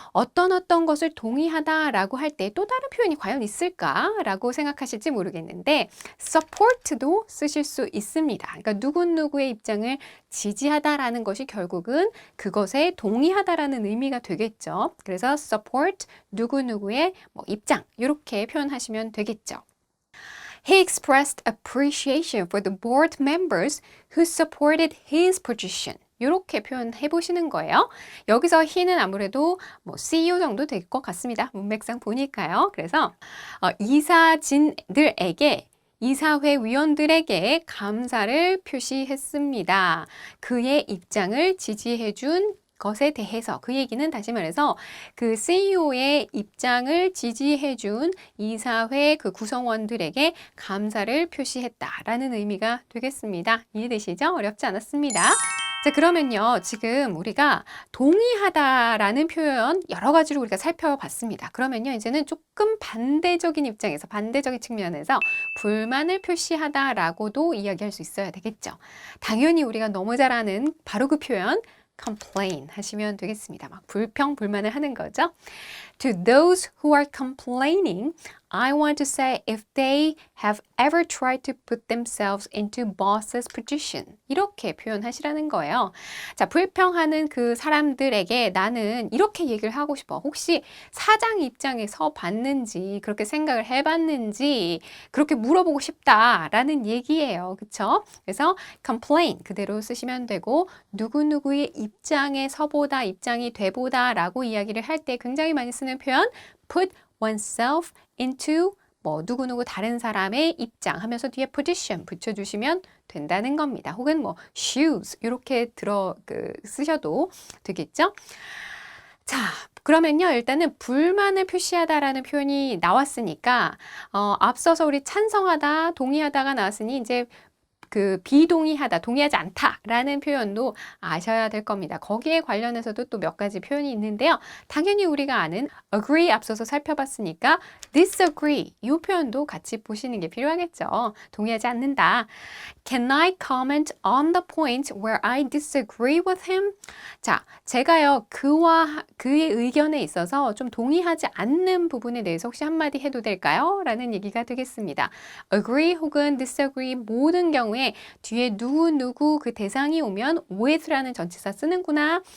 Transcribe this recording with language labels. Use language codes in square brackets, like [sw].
[ko] 어떤 것을 동의하다라고 할 때 또 다른 표현이 과연 있을까라고 생각하실지 모르겠는데 support도 쓰실 수 있습니다. 그러니까 누구누구의 입장을 지지하다라는 것이 결국은 그것에 동의하다라는 의미가 되겠죠. 그래서 support 누구누구의 뭐 입장 이렇게 표현하시면 되겠죠. [en] He expressed appreciation for the board members who supported his position. [ko] 이렇게 표현해 보시는 거예요. 여기서 he는 아무래도 뭐 CEO 정도 될 것 같습니다. 문맥상 보니까요. 그래서 이사진들에게 이사회 위원들에게 감사를 표시했습니다. 그의 입장을 지지해 준 것에 대해서 그 얘기는 다시 말해서 그 CEO의 입장을 지지해 준 이사회 그 구성원들에게 감사를 표시했다라는 의미가 되겠습니다. 이해되시죠? 어렵지 않았습니다. 자, 그러면요. 지금 우리가 동의하다라는 표현 여러 가지로 우리가 살펴봤습니다. 그러면요. 이제는 조금 반대적인 입장에서, 반대적인 측면에서 불만을 표시하다라고도 이야기할 수 있어야 되겠죠. 당연히 우리가 너무 잘 아는 바로 그 표현, complain 하시면 되겠습니다. 막 불평, 불만을 하는 거죠. [en] To those who are complaining, I want to say if they have ever tried to put themselves into boss's position. [ko] 이렇게 표현하시라는 거예요. 자, 불평하는 그 사람들에게 나는 이렇게 얘기를 하고 싶어. 혹시 사장 입장에서 봤는지, 그렇게 생각을 해봤는지, 그렇게 물어보고 싶다라는 얘기예요. 그쵸? 그래서 complain 그대로 쓰시면 되고, 누구누구의 입장에 서보다, 입장이 돼보다 라고 이야기를 할 때 굉장히 많이 쓰는 표현, [en] put oneself into [ko] 뭐 누구누구 다른 사람의 입장 하면서 뒤에 position 붙여주시면 된다는 겁니다. 혹은 뭐 shoes 이렇게 쓰셔도 되겠죠. 자, 그러면요. 일단은 불만을 표시하다라는 표현이 나왔으니까 앞서서 우리 찬성하다, 동의하다가 나왔으니 이제 그 비동의하다, 동의하지 않다라는 표현도 아셔야 될 겁니다. 거기에 관련해서도 또 몇 가지 표현이 있는데요. 당연히 우리가 아는 agree 앞서서 살펴봤으니까 disagree 이 표현도 같이 보시는 게 필요하겠죠. 동의하지 않는다. [en] Can I comment on the point where I disagree with him? [ko] 자, 제가요 그의 의견에 있어서 좀 동의하지 않는 부분에 대해서 혹시 한마디 해도 될까요? 라는 얘기가 되겠습니다. agree 혹은 disagree 모든 경우에 뒤에 누구 그 대상이 오면 with라는 전치사 쓰는구나.